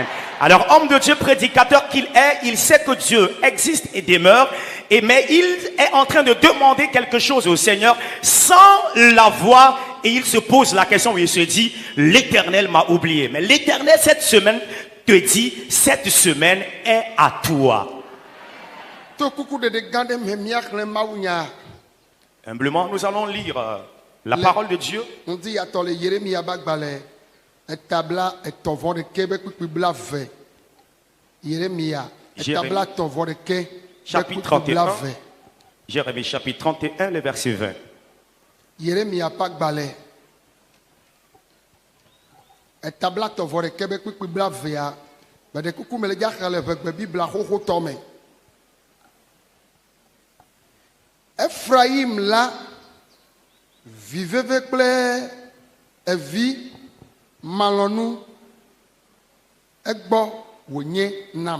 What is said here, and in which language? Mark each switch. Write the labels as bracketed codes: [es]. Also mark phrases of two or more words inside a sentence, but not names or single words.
[fr] Alors, homme de Dieu, prédicateur qu'il est, il sait que Dieu existe et demeure, mais il est en train de demander quelque chose au Seigneur sans l'avoir, et il se pose la question où il se dit, l'Éternel m'a oublié. Mais l'Éternel, cette semaine, te dit, cette semaine est à toi. Humblement, nous allons lire la parole de Dieu. [ee] Etabla etovɔ ɖeke be kpikpi bla ve. Yeremia. Etabla tɔvɔ ɖeke. [fr] Chapitre 31. Jérémie chapitre 31, le verset 20. [ee] Yeremia pas gbalẽ. Etabla tɔvɔ ɖeke be kpikpi bla vea. Bede kuku me le dzaxa le ʋegbe Biblia xoxo tɔme. Ephraim la viveve kple evi malɔnu egbɔ wònye nam.